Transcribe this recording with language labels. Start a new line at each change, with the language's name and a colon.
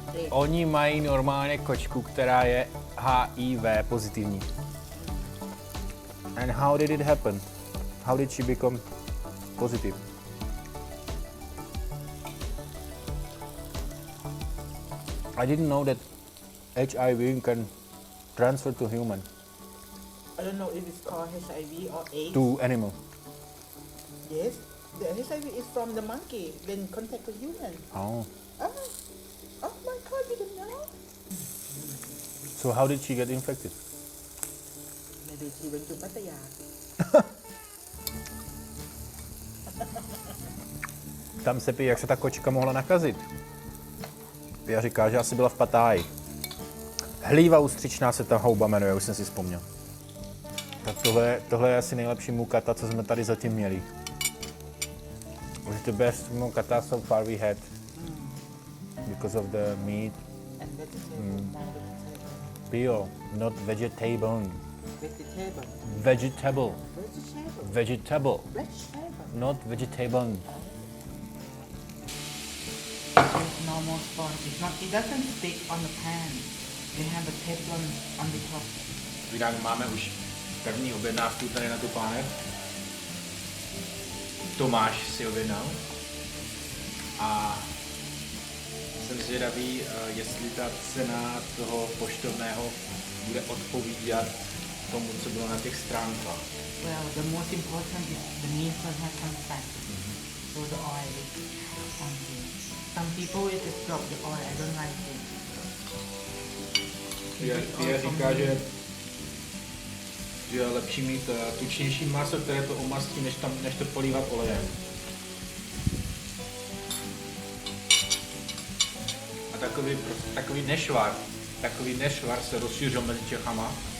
Czech: Oni mají normálně kočku, která je HIV pozitivní.
English: And how did it happen? How did she become positive? I didn't know that HIV can transfer to human. I don't know if it's called HIV or AIDS. To animal. Yes, the HIV is from the monkey, then contact the human. Oh. Oh my God, you didn't know? So how did she get infected? Maybe she went to Pattaya.
Czech: Tam se pí, jak se ta kočka mohla nakazit. Pia říká, že asi byla v Patáji. Hlíva ústřičná se ta houba jmenuje, už jsem si vzpomněl. Tak tohle je asi nejlepší mukata, co jsme tady zatím měli.
English: Was the best mukata so far we had. Because of the meat. And vegetable. Pio, not vegetable. Vegetable. Vegetable. Vegetable. Vegetable. Vegetable. Not vegetable. Just normal sponge. It doesn't stick on the pan. You have a teflon on the top.
Czech: Jinak máme už první objednávku tady na tu pánev. Tomáš si objednal. A jsem zvědavý, jestli ta cena toho poštovného bude odpovídat tomu, co bylo na těch stránkách.
English: Well, the most important is the meat must have some fat. So the oil is something. Some people will just drop the oil. I don't like it.
Czech: Pia říká, že je lepší mít tučnější maso, které to omastí, než to polívat olejem. A takový nešvar se rozšířil mezi Čechama.